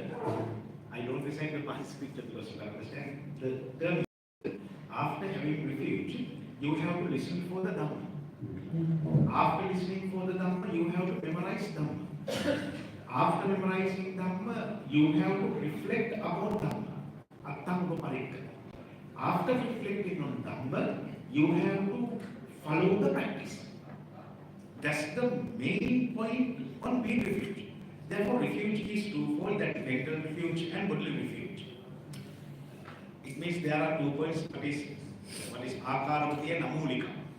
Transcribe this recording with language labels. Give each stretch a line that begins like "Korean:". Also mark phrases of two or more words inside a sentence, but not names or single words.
English: I don't recite the one scripture because you understand the term. After having refuge, you have to listen for the Dhamma. After listening for the Dhamma, you have to memorize Dhamma. After memorizing Dhamma, you have to reflect about Dhamma.
Pali: Attanga parikka.
English: After reflecting on Dhamma, you have to follow the practice. That's the main point on being refuge. Therefore, refuge is twofold: that mental refuge and bodily refuge. It means there are 2 points. What is akaravati and amulika.